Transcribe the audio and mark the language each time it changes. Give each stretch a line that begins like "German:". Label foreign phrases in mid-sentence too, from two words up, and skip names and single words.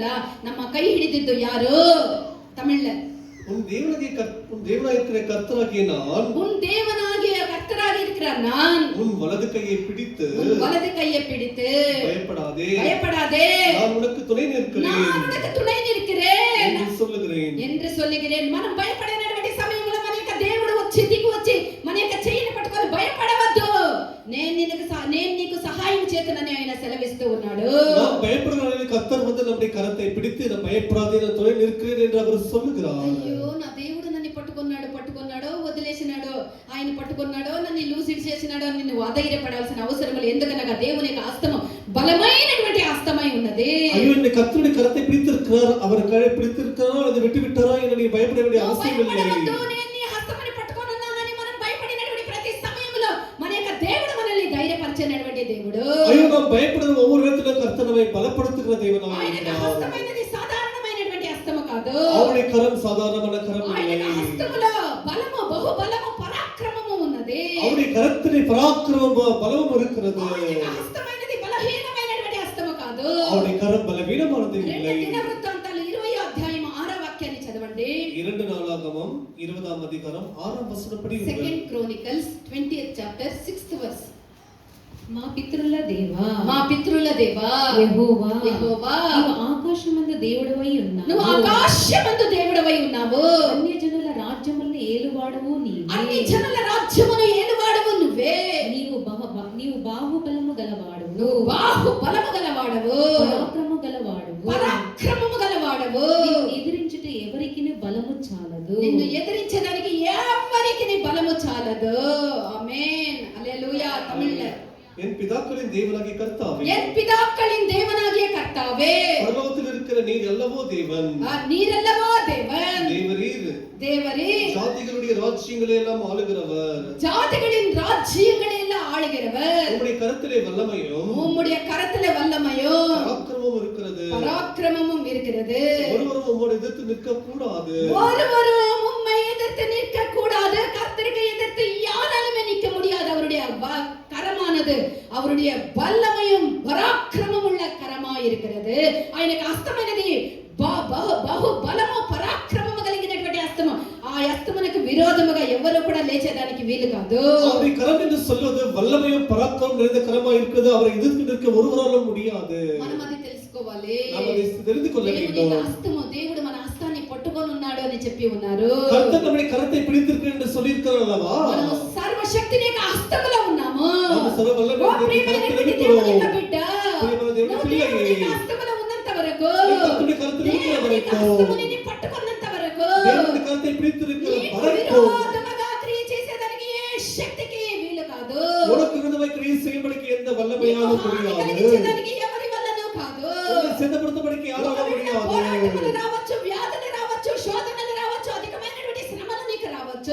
Kannada: ನಮ್ಮ ಕೈ ಹಿಡಿದಿದ್ದು ಯಾರು? ತಮಿಳ್ல
Tamil: உன் தேவனாயிருக்கிற கர்த்தராகிய நான், உன் தேவனாகிய கர்த்தராக இருக்கிற நான் உன் வலது கையை பிடித்து, உன் வலது கையை பிடித்து பயப்படாதே, பயப்படாதே, நான் உனக்கு துணை நிற்கிறேன், நான் உனக்கு துணை நிற்கிறேன் என்று சொல்லுகிறேன். என்று சொல்லுகிறேன்.
Telugu: మనం భయపడేటువంటి సమయంలో మన యొక్క దేవుడు వచ్చి దిగి వచ్చి మన యొక్క చెయ్యిని పట్టుకొని భయపడవద్దు, నేను నీకు సహాయం చేతునని ఆయన సెలవిస్తూ ఉన్నాడు.
Tamil: நாம் பயப்படுகிற கர்த்தர் வந்து நம்முடைய கரத்தை பிடித்து நான் பயப்படாதே, நான் துணை நிற்கிறேன் என்று அவர் சொல்லுகிறார்.
Telugu: అయ్యో, నా దేవుడు నన్ను పట్టుకున్నాడో వదిలేసినాడో, ఆయన పట్టుకున్నాడో నన్ను లూసిడ్ చేసినాడో అని నువ్వు అధైర్యపడాల్సిన అవసరం లేదు. ఎందుకనగా దేవుని యొక్క హస్తము బలమైనటువంటి హస్తమై ఉన్నది.
Tamil: ஐயோ, இந்த கர்த்தருடைய கரத்தை பிடித்திருக்கிறார், அவர் கரை பிடித்திருக்கிறார், அதை விட்டு விட்டாரா என்று நீ பயப்பட வேண்டிய அவசியம் இல்லை.
Telugu: నేను నీ హస్తముని పట్టుకొని ఉన్నానని మనం భయపడినటువంటి ప్రతి సమయంలో మన యొక్క దేవుడు మనల్ని ధైర్యపరిచేటువంటి దేవుడు.
Tamil: ஐயோ, நாம் பயப்படுற ஒவ்வொரு இடத்திலும் கர்த்தர் நம்மை பலப்படுத்துகிற தேவனாக
Telugu: ఆయన యొక్క
Tamil: இருக்கிறார்.
Telugu: హస్తమైనది సాధారణమైనటువంటి హస్తము కాదు.
Tamil: அவருடைய கரம் சாதாரணமான கரம்
Telugu: ఆయన
Tamil: இல்லை.
Telugu: యొక్క హస్తములో బలము, బహుబలము, పరాక్రమము ఉన్నది.
Tamil: அவருடைய கரத்திலே பராக்கிரமம் பலமும் இருக்கிறது.
Telugu: ఆయన యొక్క హస్తమైనది బలహీనమైనటువంటి హస్తము కాదు.
Tamil: அவருடைய கரம் பலவீனமானது இல்லை.
Telugu: దినవృత్తాంతాలు 20వ అధ్యాయం 6వ వాక్యాన్ని చదవండి.
Tamil: 2 நாளாகமம் 20ஆம் அதிகாரம் 6ஆம் வசனப்படி
English: Second Chronicles 20th chapter 6th verse.
Telugu: మా పితరుల దేవా, మా పితరుల దేవా యెహోవా, యెహోవా, నీవు ఆకాశమందు దేవుడవై నువ్వు ఉన్నావు. ఆకాశమందు దేవుడవై ఉన్నావు. అన్యజనుల రాజ్యములను ఏలువాడవు అన్ని నీవే. జనుల రాజ్యమును ఏలువాడవు నువ్వే. నీవు బాహుబలము గలవాడవు. నువ్వు బాహుబలము గలవాడవు, పరాక్రమము గలవాడవు. పరాక్రమము గలవాడవు. నిన్ను ఎదిరించుట ఎవరికి బలము చాలదు. నిన్ను ఎదిరించడానికి ఎవరికి నీ బలము చాలదు. ఆమేన్, హల్లెలూయా. తమిళ్ல
Tamil: என் பிதாக்களின் தேவனாகிய கர்த்தாவே, என் பிதாக்களின் தேவனாகிய கர்த்தாவே, பரலோகத்தில் இருக்கிற நீர் அல்லவோ தேவன், நீரல்லவோ தேவன், தேவரீர் தேவரீர் ஜாதிகளுடைய ராஜ்யங்களை எல்லாம் ஆளுகிறவர், ஜாதிகளின் ராஜ்யங்களை எல்லாம் ஆளுகிறவர். உம்முடைய கரத்திலே வல்லமையும் உம்முடைய கரத்திலே வல்லமையும் பராக்கிரமமும் இருக்கிறது. பராக்கிரமமும் இருக்கிறது. ஒருவரும் உம்மோடு எதிர்த்து நிற்க கூடாது. ஒருவரும் உம்மை எதிர்த்து நிற்க கூடாது. கர்த்தருக்கு எதிர்த்து யாராலுமே நிற்க முடியாது. அவருடைய கரமானது அவருடைய வல்லமையும் பராக்கிரமம் உள்ள கரமாய் இருக்கிறது.
Telugu: ఆయనకి హస్తమైనది బహు బలము పరాక్రమము కలిగినటువంటి హస్తము. ఆ హస్తమునకు విరోధముగా ఎవరు కూడా లేచేదానికి వీలు కాదు.
Tamil: அவருடைய கரம் என்று சொல்வது வல்லமையும் பராக்கிரமம் நிறைந்த கரமாய் இருக்கிறது. அவரை எதிர்த்து நிற்க ஒருவராலும் முடியாது.
Telugu: మనం అది తెలుసుకోవాలి.
Tamil: நாம் அதை தெரிந்து கொள்ள
Telugu: దేవుని
Tamil: வேண்டும்.
Telugu: హస్తము, దేవుడు మన హస్తాన్ని పట్టుకొని ఉన్నాడు అని చెప్పి ఉన్నారు.
Tamil: கர்த்தர் நம்முடைய கரத்தை பிடித்திருக்கிறார் என்று சொல்லியிருக்கிறார் அல்லவா?
Telugu: మనము సర్వశక్తిని యొక్క హస్తములో ఉన్నాము.
Tamil: நாம் సర్వ
Telugu: ఓ వల్లభుడైన ప్రియమైనటువంటి
Tamil: కరத்தில்
Telugu: దేవుని యొక్క
Tamil: இருக்கிறோம்.
Telugu: బిడ్డ, ప్రియమైన దేవుని నువ్వు పిల్లయే, దేవుని యొక్క హస్తములో ఉన్నంత వరకు,
Tamil: கர்த்தருடைய கரத்தில் இருக்கிற
Telugu: దేవుని యొక్క
Tamil: வரைக்கும்,
Telugu: హస్తముని నీ పట్టుకున్నంత వరకు,
Tamil: தேவனுடைய கரத்தை பிடித்திருக்கிற
Telugu: నీకు
Tamil: வரைக்கும்
Telugu: విరోధముగా క్రియ చేసేదానికి ఏ శక్తికి వీలు కాదు.
Tamil: உனக்கு விரோதமாய் கிரியை செய்யும்படிக்கு எந்த
Telugu: నీకు
Tamil: வல்லமையாலும்
Telugu: హాని
Tamil: முடியாது.
Telugu: కలిగించేదానికి ఎవరి వల్లనూ కాదు.
Tamil: உன்னை சேதப்படுத்தபடிக்கு யாராலும் முடியாது.
Telugu: పోరాటములు రావచ్చు, వ్యాధులు రావచ్చు, శోధనలు రావచ్చు, అధికమైనటువంటి శ్రమలు నీకు రావచ్చు.